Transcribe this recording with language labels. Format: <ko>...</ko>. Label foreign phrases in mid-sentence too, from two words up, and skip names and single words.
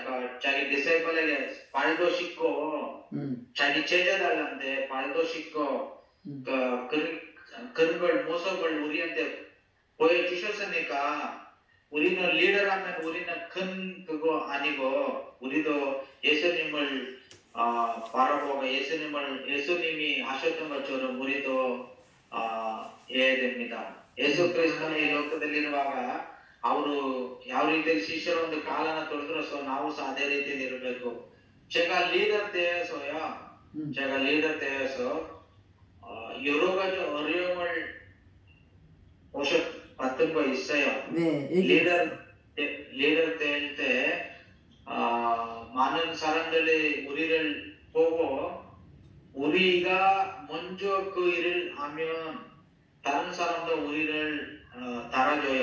<ko>자기 디사이플에게 발도 씻고 자기 제자들한테 발도 씻고 그런 걸 모습을 우리한테 보여주셨으니까 우리는 리더라면 우리는 큰 그거 아니고 우리도 예수님을 바라보고 예수님이 하셨던 것처럼 우리도 해야 됩니다.</ko> <kn>ಯೇಸು ಕ್ರಿಸ್ತನ ಈ ಲೋಕದಲ್ಲಿರುವಾಗ ಅವರು ಯಾವ ರೀತಿಯಲ್ಲಿ ಶಿಷ್ಯರು ಒಂದು ಕಾಲನ ತೊಳೆದ್ರು ಸೊ ನಾವು ಸಹ ಅದೇ ರೀತಿಯಲ್ಲಿ ಇರಬೇಕು.</kn> <ko>제가 리더 때에서 여러 가지 어려움을 받던 거 있어요. 네, 리더 때 많은 사람들이 우리를 보고 우리가 먼저 그 일을 하면 다른 사람도 우리를 따라줘요.</ko>